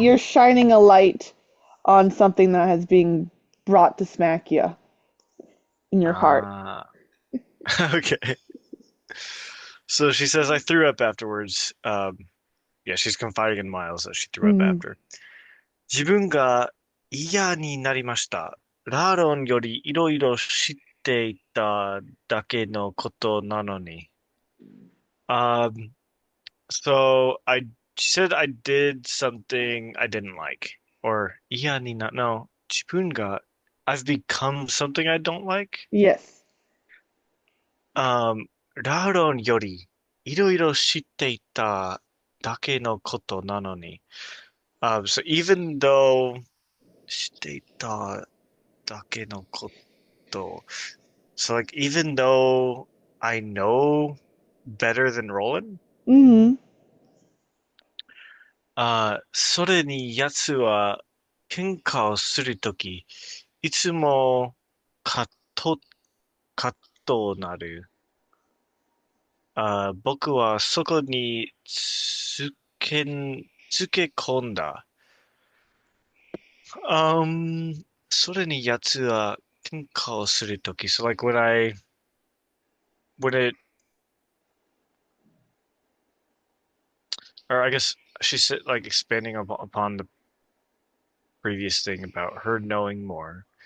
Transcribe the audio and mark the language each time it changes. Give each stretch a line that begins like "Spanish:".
English: you're shining a light on something that has been brought to smack you in your heart. uh, okay. So she says I threw up afterwards. Yeah, she's confiding in Miles that she threw up Mhm. after.
Japanese: 自分が嫌になりました。ラーロンよりいろいろ知っていただけのことなのに。
English: Um, so she said I did something I didn't like. Or,
Japanese: 嫌にな、
English: no,
Japanese: 自分が,
English: I've become something I don't like. Yes.
Japanese: ラーロンよりいろいろ知っていただけのことなのに。
English: So even though
Japanese: 知っていただけのこと、
English: so like even though I know better than Roland, Hmm.
Japanese: それに奴は喧嘩をするとき、いつもカッと、カッとなる。僕はそこにつけ込んだ。それに奴は喧嘩をするとき、
English: so like when it, or I guess she said like expanding upon the previous thing about her knowing more.